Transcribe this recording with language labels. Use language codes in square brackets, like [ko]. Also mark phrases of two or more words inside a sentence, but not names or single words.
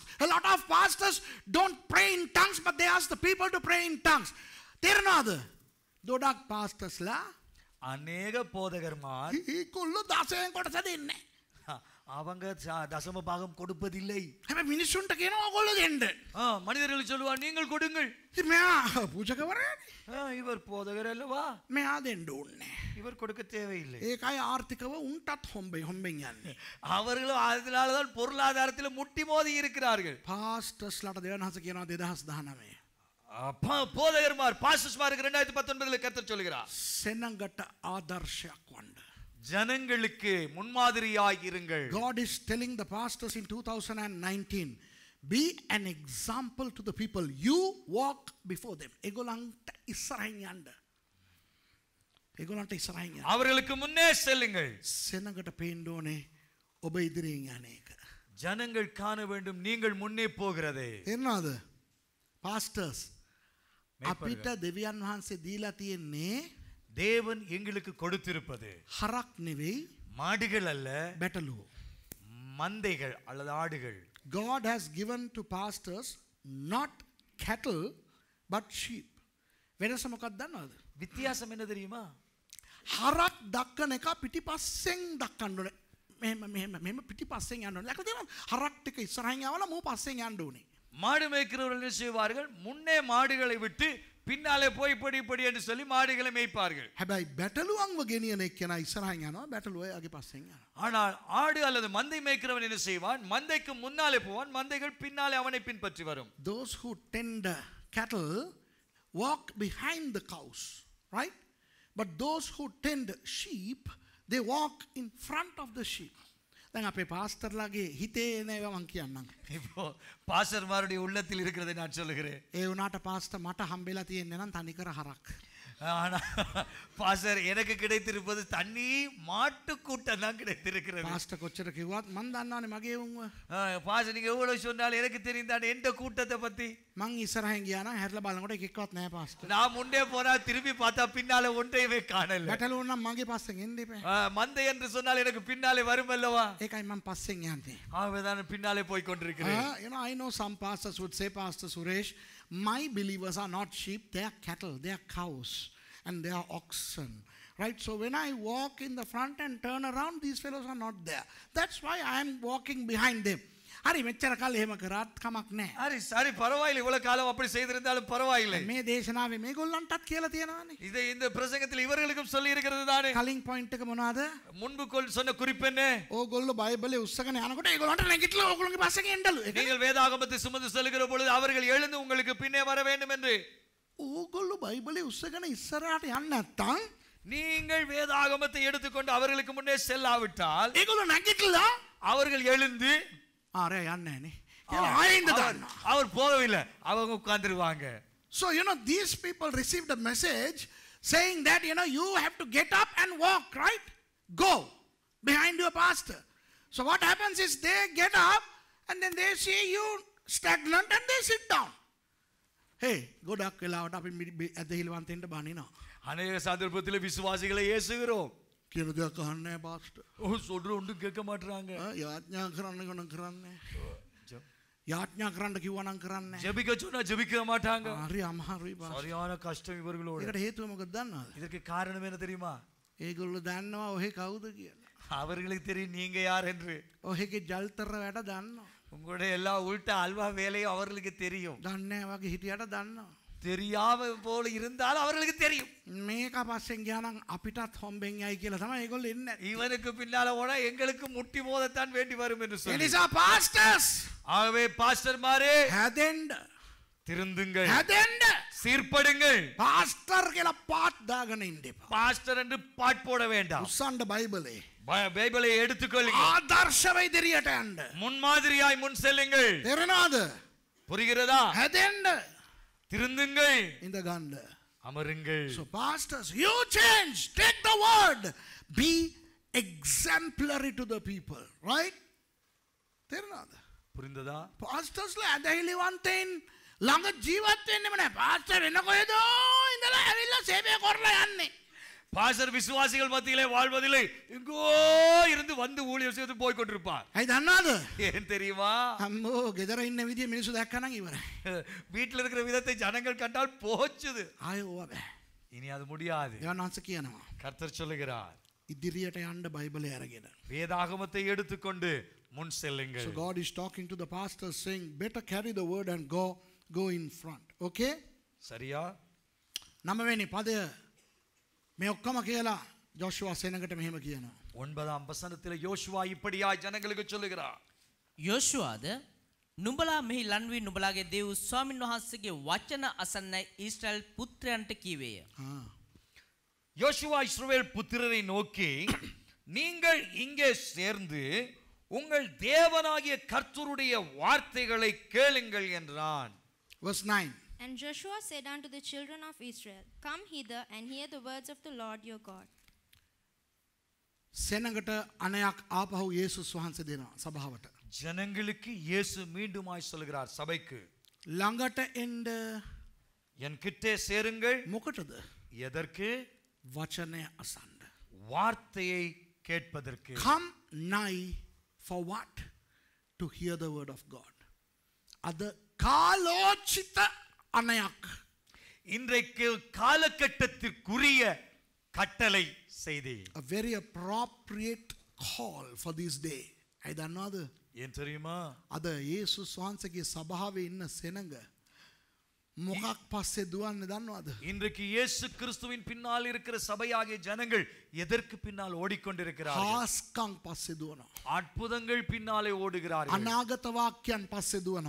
[en] A lot of pastors don't pray in tongues, but they ask the people to pray in tongues. [si] තේරෙනවද? දොඩක් පාස්ටර්ස්ලා [ta] அநேக போதகர்மார் [si] ඒගොල්ලෝ දසයෙන් කොටස දෙන්නේ. [ta] அவங்க தசம பாகம் கொடுப்பதில்லை. [si] හැබැයි මිනිස්සුන්ට කියනවා ඔයගොල්ලෝ දෙන්න. [ta] மனிதர்கள் சொல்லுவார் நீங்கள் கொடுங்கள். [si] ඉතින් මෙයා පූජකවරයානේ. [ta] இவர் போதகர் அல்லவா, [si] මෙයා දෙන්න ඕනේ. [ta] இவர் கொடுக்க தேவையில்லை. [si] ඒකයි ආර්ථිකව උන්ටත් හොම්බෙන් යන්නේ. [ta] அவர்களும் அதனாலதான் பொருளாதாரத்தில் முட்டி மோதி இருக்கிறார்கள். [si] පාස්ටර්ස්ලාට දෙවනහස කියනවා 2019. [ta] போதகர்மார் பாஸ்டர்ஸ்மாருக்கு 2019 கர்த்தர் சொல்கிறார், [si] සෙනඟට ආදර්ශයක් වන්න. [ta] ஜனங்களுக்கு முன்மாதிரியாய் இருங்கள். [en] God is telling the pastors in 2019, be an example to the people. You walk before them. [si] ඒගොල්ලන්ට ඉස්සරහින් යන්න. ඒගොල්ලන්ට ඉස්සරහින් යන්න. [ta] அவர்களுக்கு முன்னே செல்லுங்கள். [si] සෙනඟට පේන්න ඕනේ ඔබ ඉදිරියෙන් යන එක. [ta] ஜனங்கள் காண வேண்டும் நீங்கள் முன்னே போகிறதே. [si] තේරෙනවද? pastors අපිට දෙවියන් වහන්සේ දීලා තියෙන්නේ [ta] தேவன் எங்களுக்கு கொடுத்திருப்பது [si] හරක් නෙවෙයි, [ta] மாடுகள் அல்ல, [si] බැටළුවෝ. [ta] மந்தைகள் அல்லது ஆடுகள். [en] God has given to pastors not cattle but sheep. [si] වෙනස මොකක්ද දන්නවද? [ta] வித்தியாசம் என்ன தெரியுமா? [si] හරක් දක්කන එක පිටිපස්සෙන් දක්කන්න ඕනේ. මෙහෙම පිටිපස්සෙන් යන්න ඕනේ. ලකද හරක් ටික ඉස්සරහින් යවලා මෝ පස්සෙන් යන්න ඕනේ. [ta] மாடு மேய்க்கிறவர்கள் என்ன செய்வார்கள்? முன்னே மாடுகளை விட்டு பின்னாலே போய் இப்படி என்று சொல்லி மாடுகளை மேய்ப்பார்கள். [si] හැබැයි බැටළුවන්ව ගෙනියන එක්කෙනා ඉස්සරහින් යනවා, බැටළුව එයාගේ පස්සෙන් යනවා. [ta] ஆனால் ஆடு அல்லது மந்தை மேய்க்கிறவன் என்ன செய்வான்? மந்தைக்கு முன்னாலே போவான், மந்தைகள் பின்னாலே அவனை பின்பற்றி வரும். [en] Those who tend cattle walk behind the cows, right? But those who tend sheep, they walk in front of the sheep. [si] දැන් අපේ පාස්ටර්ලාගේ හිතේ නේවා මං කියන්නම්. [ta] இப்போ பாஸ்டர்மாருடைய உள்ளத்தில் இருக்கிறதை நான் சொல்லுகிறேன். [si] ඒ වුණාට පාස්ටර් මට හම්බෙලා තියෙන්නේ නම් තනිකර හරක්. [ta] ஆனா பாஸ்டர் எனக்கு கிடைத்திருப்பது தண்ணி மாட்டு கூட்டம் தான் கிடைத்திருக்கிறது. [si] පාස්ටර් කොච්චර කිව්වත් මං දන්නවනේ මගේ උන්ව. [ta] பாஸ்டர் நீங்க எவ்வளவு சொன்னாலும் எனக்கு தெரியும் தானே எந்த கூட்டத்தை பத்தி. [si] මං ඉස්සරහින් ගියා නම් හැරලා බලනකොට එකෙක්වත් නැහැ පාස්ටර්. [ta] நான் முன்னே போனா திரும்பி பார்த்தா பின்னால ஒன்றையவே காணல. [si] බැටළුවෝ නම් මගේ පස්සෙන් එන්න එපා. [ta] மந்தை என்று சொன்னால் எனக்கு பின்னாலே வரும் அல்லவா? [si] ඒකයි මං පස්සෙන් යන්නේ. [ta] ஆகவேதான் பின்னாலே போய் கொண்டிருக்கிறேன். [en] You know, I know some pastors would say, Pastor Suresh, my believers are not sheep, they are cattle, they are cows, and they are oxen. Right? So when I walk in the front and turn around, these fellows are not there. That's why I am walking behind them. [si] හරි මෙච්චර කාලෙ එහෙම කරාත් කමක් නැහැ. [ta] හරි சரி பரவாயில்லை, இவ்வளவு காலம் அப்படி செய்திருந்தாலும் பரவாயில்லை. [si] මේ දේශනාවේ මේගොල්ලන්ටත් කියලා තියෙනවානේ. [ta] இதை இந்த பிரசங்கத்தில் இவர்களுக்கும் சொல்லி இருக்கிறது தானே. [si] කලින් පොයින්ට් එක මොනවාද? [ta] முன்பு சொன்ன குறிப்பு என்ன? [si] ඕගොල්ලෝ බයිබලේ උස්සගෙන යනකොට ඒගොල්ලන්ට නැගිටලා ඕගොල්ලෝගේ පස්සෙන් එන්නලු. [ta] நீங்கள் வேதாகமத்தை சுமந்து செல்கிற பொழுது அவர்கள் எழுந்து உங்களுக்கு பின்னே வர வேண்டும் என்று. [si] ඕගොල්ලෝ බයිබලේ උස්සගෙන ඉස්සරහට යන්න නැත්තම්, [ta] நீங்கள் வேதாகமத்தை எடுத்துக்கொண்டு அவர்களுக்கு முன்னே செல்லாவிட்டால் [si] ඒගොල්ලෝ නැගිටලා [ta] அவர்கள் எழுந்து [si] ආරේ යන්නේ නැහනේ. කියලා ආයෙත් දානවා. [ta] அவர் போகவில்லை, அவங்க உட்கார்ந்துருவாங்க. [en] So, you know, these people received a message saying that, you know, you have to get up and walk, right? Go behind your pastor. So what happens is they get up and then they see you stagnant and they sit down. [si] Hey, ගොඩක් වෙලාවට අපි ඇදහිල්වන්තෙන්ට බනිනවා. [ta] அநேக சந்தர்ப்பத்தில் விசுவாசிகளை ஏசுகிறோம். [si] කියන දෙයක් අහන්නේ නැහැ පාස්ටර්. [ta] சொல்ற ஒன்றும் கேட்க மாட்டறாங்க. [si] යාඥා කරන්න ගණන් කරන්නේ. යාඥා කරන්න කිව්වා නම් කරන්නේ. [ta] ஜெபிக்க சொன்னா ஜெபிக்க மாட்டாங்க. [si] හරි අමාරුයි පාස්ටර්. [ta] சரியான கஷ்டம் இவர்களோட. [si] ඒකට හේතුව මොකක්ද දන්නවද? [ta] இதற்கு காரணம் என்ன தெரியுமா? [si] ඒගොල්ලෝ දන්නවා ඔහෙ කවුද කියලා. [ta] அவர்களுக்கு தெரியும் நீங்க யார் என்று. [si] ඔහෙගේ ජල්තර වැඩ දන්නවා. [ta] உங்களுடைய எல்லா உள்ட்ட அல்வா வேலையும் அவர்களுக்கு தெரியும். [si] දන්නේ නැහැ වගේ හිටියට දන්නවා. [ta] தெரியாம போல இருந்தாலும் அவர்களுக்கு தெரியும். [si] මේක පස්සෙන් ගියා නම් අපිටත් හොම්බෙන් යයි කියලා තමයි ඒගොල්ලෝ එන්නේ. [ta] இவனுக்கு பின்னால போனா எங்களுக்கு முட்டி மோதத்தான் வேண்டி வரும் என்று [si] ඒ [ta] சொல்லி. [si] නිසා pastors [ta] ஆகவே பாஸ்டர்மாரே [si] හැදෙන්න [ta] திருந்துங்கள், [si] හැදෙන්න [ta] சீர்படுங்கள். [si] pastor කියලා පාත් දාගෙන ඉන්න එපා. [ta] பாஸ்டர் என்று பாட் போட வேண்டாம். [si] උස්සන්න බයිබලේ [ta] பைபிளை எடுத்துக்கொள்ளுங்கள், [si] ආදර්ශව ඉදිරියට යන්න. [ta] முன்மாதிரியாய் முன் செல்லுங்கள். [si] තේරෙනවද? [ta] புரிகிறதா? [si] හැදෙන්න [ta] திருந்துங்கள், [si] ඉඳ ගන්න. [ta] அமருங்கள். [en] So pastors, you change, take the word, be exemplary to the people, right? [si] තේරෙනවද? [ta] புரிந்ததா? [si] pastors ලා ඇදහිලිවන්තයින් ළඟ ජීවත් වෙන්නෙම නැහැ. pastor වෙන කොහෙදෝ ඉඳලා ඇවිල්ලා සේවය කරලා යන්නේ. [ta] பாஸ்டர் விசுவாசிகள் மத்தியிலே வாழ்வதில்லை, எங்கோ இருந்து வந்து ஊழியம் செய்து போய் கொண்டிருப்பார். [si] ඇයි දන්නවද? [ta] ஏன் தெரியுமா? [si] අම්මෝ ගෙදර ඉන්න විදිය මිනිස්සු දැක්කනම් ඉවරයි. [ta] வீட்டில் இருக்கிற விதத்தை ஜனங்கள் கண்டால் போச்சுது. [si] ආයෙ ඕවා බෑ. [ta] இனி அது முடியாது. [si] යවනාංශ කියනවා. [ta] கர்த்தர் சொல்லுகிறார், [si] ඉදිරියට යන්න බයිබලය අරගෙන. [ta] வேதாகமத்தை எடுத்துக்கொண்டு முன் செல்லுங்கள். [en] So God is talking to the pastors saying, better carry the word and go in front. Okay? [ta] சரியா? [si] 9 වෙනි පදය මේ ඔක්කොම කියලා ජෝෂුවා සේනකට මෙහෙම කියනවා. [ta] 9ஆம் வசனத்தில் யோசுவா இப்படியாய் ஜனங்களுக்கு சொல்லுகிறார், [si] යෝෂුවාද නුඹලා මෙහි ලන්වී නුඹලාගේ දේව් ස්වාමින් වහන්සේගේ වචන අසන්නයි ඊශ්‍රායල් පුත්‍රයන්ට කීවේය. [ta] யோசுவா இஸ்ரவேல் புத்திரரை நோக்கி, நீங்கள் இங்கே சேர்ந்து உங்கள் தேவனாகிய கர்த்தருடைய வார்த்தைகளை கேளுங்கள் என்றான். [en] Verse 9. And Joshua said unto the children of Israel, Come hither and hear the words of the Lord your God. [si] සේනකට අනයක් ආපහු යේසුස් වහන්සේ දෙනවා සභාවට. [ta] ஜனங்களுக்கு இயேசு மீண்டுமாய் சொல்கிறார் சபைக்கு, [si] ළඟට එන්න. [ta] என் கிட்டே சேருங்கள். [si] මොකටද? [ta] எதற்கு? [si] වචනය අසන්න. [ta] வார்த்தையை கேட்பதற்கு. [en] Come nigh for what? To hear the word of God. [si] අද කාලෝචිත අනයක්. [ta] இன்றைக்கு காலகட்டத்திற்குரிய கட்டளை செய்தி. [en] A very appropriate call for this day. [si] ඇයි දන්නවද? [ta] ஏன் தெரியுமா? [si] අද යේසුස් වහන්සේගේ සභාවේ ඉන්න සෙනඟ මොකක් පස්සේ දුවන්නේ දන්නවද? [ta] இன்றைக்கு இயேசு கிறிஸ்துவின் பின்னால் இருக்கிற சபையாகிய ஜனங்கள் எதற்கு பின்னால் ஓடிக்கொண்டிருக்கிறார்கள்? [si] හාස්කම් පස්සේ දුවනවා. [ta] அற்புதங்கள் பின்னாலே ஓடுகிறார்கள். [si] අනාගත වාක්‍යයන් පස්සේ දුවනවා.